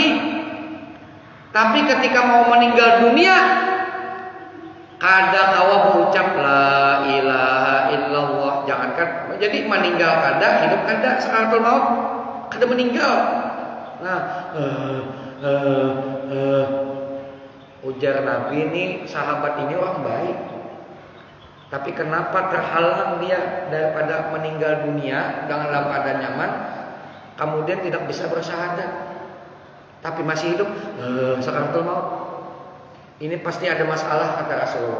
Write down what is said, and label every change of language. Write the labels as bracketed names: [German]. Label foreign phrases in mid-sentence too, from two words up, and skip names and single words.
[Indonesian] Tapi ketika mau meninggal dunia, [Banjar] kada kawa [Indonesian] berucap [Arabic] لا إله إلا الله. [Indonesian] Jangankan jadi meninggal kada, hidup kada, sakaratul maut kada meninggal. Nah, ujar Nabi ini, sahabat ini orang baik. Tapi kenapa terhalang dia daripada meninggal dunia dalam keadaan nyaman, kemudian tidak bisa bersyahadat, tapi masih hidup sakaratul maut. Ini pasti ada masalah, kata Rasulullah.